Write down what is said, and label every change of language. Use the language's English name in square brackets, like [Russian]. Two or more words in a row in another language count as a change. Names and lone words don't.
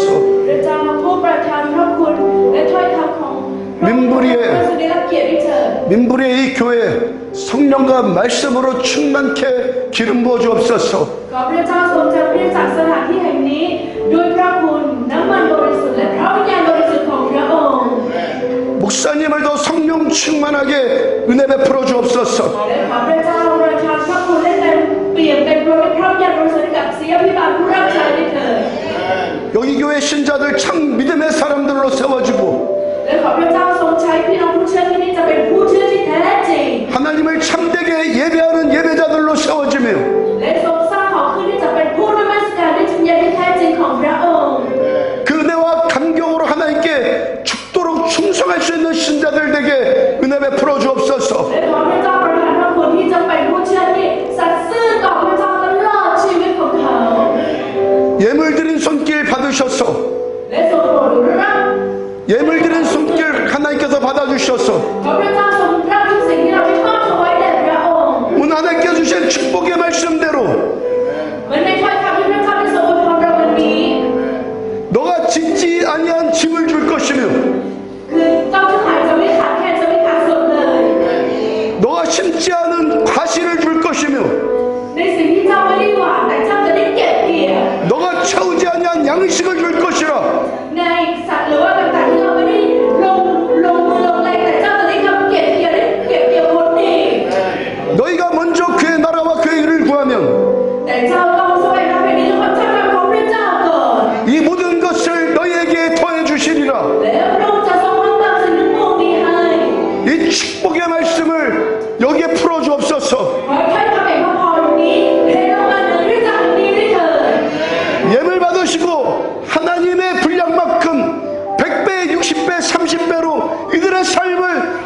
[Thai] พระเจ้าผู้ประทานพระคุณและถ้อยคำของพระองค์ทรงได้รับเกียรติด้วยเถิด [Korean] 민부리의 이 교회 성령과 말씀으로 충만케 기름 부어 주옵소서. [Thai] ขอพระเจ้าทรงเจิมคริสตจักรสถานที่แห่งนี้ด้วยพระคุณน้ำมันบริสุทธิ์และพระวิญญาณบริสุทธิ์ของพระองค์ [Korean] 목사님을 더 성령 충만하게 은혜 베풀어 주옵소서. [Thai] และขอพระเจ้าประทานพระคุณและเต็มเปี่ยมเต็มร้อยด้วยพระวิญญาณบริสุทธิ์ให้กับศิษยาภิบาลผู้รับใช้ด้วยเถิด [Korean] 여기 교회 신자들 참 믿음의 사람들로 세워지고 [Thai] และขอพระเจ้าทรงใช้พี่น้องผู้เชื่อที่นี่จะเป็นผู้เชื่อที่แท้จริง [Korean] 하나님을 참되게 예배하는 예배자들로 세워지며 [Thai] และทรงสร้างของขึ้นที่จะเป็นผู้นมัสการด้วยจิตวิญญาณที่แท้จริงของพระองค์ [Korean] 그 은혜와 감격으로 하나님께 죽도록 충성할 수 있는 신자들 되게 은혜 베풀어 주옵소서. [Thai] และขอพระเจ้าประทานพระคุณที่จะเป็นผู้เชื่อที่สัตย์ซื่อต่อพระเจ้าตลอดชีวิตของเขา [Korean] 예물 드린 손길 받으셔서 [Thai] และทรงโปรดรับ [Korean] 예물 드린 손길 하나님께서 받아주셔서 [Thai] ขอพระเจ้าทรงรับทุกสิ่งที่เราได้มอบถวายแด่พระองค์ [Korean] 오늘 하나님께 주신 축복의 말씀대로 [Thai] เหมือนในถ้อยคำที่พระเจ้าได้ทรงอวยพรเราวันนี้ [Korean] 너가 짓지 아니한 집을 줄 것이며 [Thai] คือเจ้าทั้งหลายจะไม่ขาดแคลนจะไม่ขาดส่วนเลย [Korean] 너가 심지 않은 과실을 줄 것이며 [Thai] ในสิ่งที่เจ้าไม่ได้หวังแต่เจ้าจะได้เก็บเกี่ยว [Korean] 너가 채우지 아니한 양식을 줄 것이라 [Thai] ในสัตว์หรือว่าต่างๆที่เราไม่ได้ลงมือลงแรงแต่เจ้าจะได้ทำเก็บเกี่ยวได้เก็บเกี่ยวผลดี [Korean] 너희가 먼저 그의 나라와 그의 일을 구하면 [Thai] แต่เจ้าต้องแสวงหาแผ่นดินและความชอบธรรมของพระเจ้าก่อน [Korean] 이 모든 것을 너희에게 더해 주시리라. [Thai] แล้วพระองค์จะทรงรับการสิ่งทั้งปวงนี้ให้ [Korean] 이 축복의 말씀을 여기에 풀어 주옵소서. [Thai] ขอให้ท่านทำแห่งพระพรนี้เทลงมาเหนือด้วยจากนี้ด้วยเถิด [Korean] 예물 받으시고 하나님의 분량만큼 100배, 60배, 30배로 이들의 삶을